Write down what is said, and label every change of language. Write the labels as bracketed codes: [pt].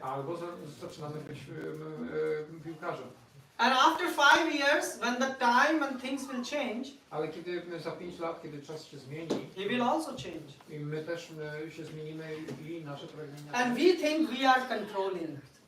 [pl] Albo zaczynamy być piłkarzem. [en] And after 5 years, when the time and things will change, [pl] Ale kiedy za 5 lat, kiedy czas się zmieni, [en] he will also change. [pl] i my też się zmienimy i nasze pragnienia. [en] And we think we are controlling.